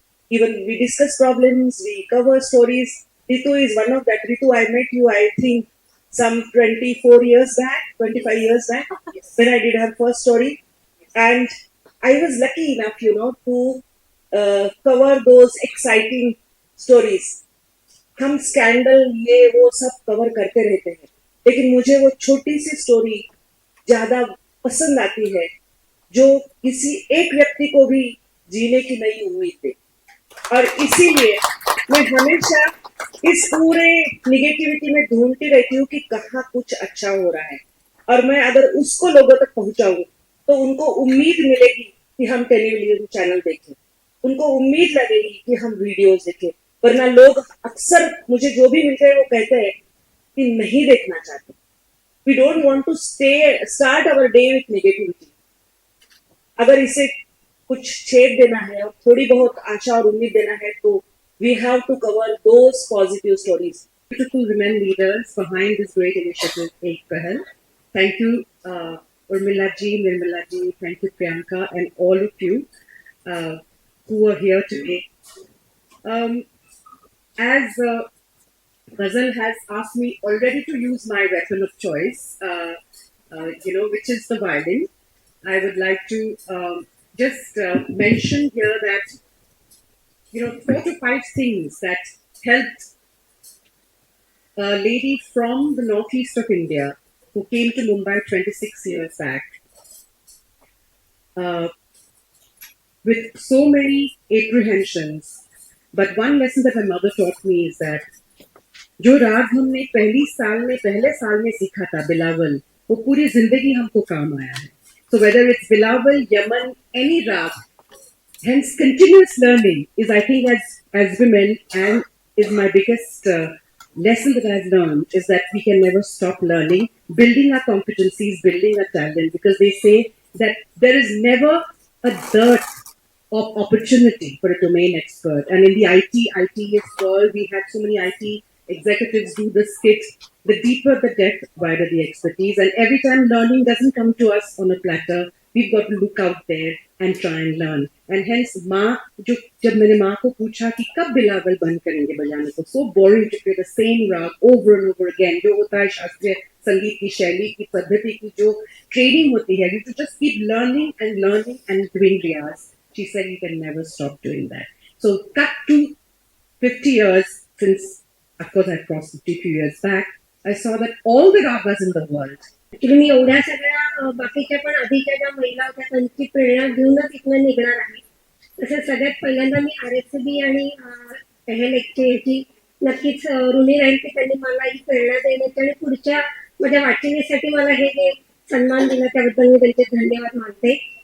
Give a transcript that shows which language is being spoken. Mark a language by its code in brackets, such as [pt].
[en] Even we discuss problems, we cover stories. Ritu is one of that. Ritu, I met you, I think, some 25 years back, when I did her first story. And I was lucky enough, to cover those exciting stories. [hi] हम scandal ये वो सब cover करते रहते हैं, लेकिन मुझे वो छोटी सी स्टोरी ज्यादा पसंद आती है, जो किसी एक व्यक्ति को भी जीने की नई उम्मीद दे. और इसीलिए मैं हमेशा इस पूरे निगेटिविटी में ढूंढती रहती हूँ कि कहाँ कुछ अच्छा हो रहा है, और मैं अगर उसको लोगों तक पहुंचाऊं तो उनको उम्मीद मिलेगी कि हम टेलीविजन चैनल देखें, उनको उम्मीद लगेगी कि हम वीडियोस देखें. वरना लोग अक्सर मुझे जो भी मिलते हैं वो कहते हैं कि नहीं देखना चाहते. [en] We don't want to start our day with negativity. [hi] अगर इसे कुछ छेद देना है और थोड़ी बहुत आशा और उम्मीद देना है, तो [en] we have to cover those positive stories. Beautiful women leaders behind this great initiative, Ek Pehal. Thank you, Urmila ji, Nirmala ji, thank you, Priyanka, and all of you who are here today. As Ghazal has asked me already to use my weapon of choice, which is the violin, I would like to just mention here that 4 to 5 things that helped a lady from the northeast of India who came to Mumbai 26 years back with so many apprehensions. But one lesson that my mother taught me is that [hi] जो राग हमने पहले साल में सीखा था, बिलावल, वो पूरी जिंदगी हमको काम आया है. [en] So whether it's Bilawal, Yaman, any rag, hence continuous learning is, I think, as women, and is my biggest lesson that I've learned, is that we can never stop learning, building our competencies, building our talent, because they say that there is never a dearth of opportunity for a domain expert. And in the IT world, we had so many IT executives do the skit. The deeper the depth, wider the expertise. And every time learning doesn't come to us on a platter, we've got to look out there and try and learn. [hi] And hence, जब मैंने माँ को पूछा कि कब बिलावल बंद करेंगे बजाने को, [en] so boring to play the same rag over and over again. [hi] जो होता है शास्त्रीय संगीत की शैली की पद्धति की जो training होती है, [en] you have to just keep learning and doing riyaz. She said you can never stop doing that. So cut to 50 years since, of course, I crossed 52 years back. I saw that all the ragas in the world. [mr] Actually मी एवढ्या सगळ्या बाकीच्या पण आधीच्या ज्या महिला होत्या त्यांची प्रेरणा घेऊनच इथनं निघणार आहे. तसंच सगळ्यात पहिल्यांदा मी RSB आणि पहल ह्याची नक्कीच ऋणी राहील की त्यांनी मला ही प्रेरणा देण्याची आणि पुढच्या माझ्या वाटचालीसाठी मला हे जे सन्मान दिला त्याबद्दल मी त्यांचे धन्यवाद मानते.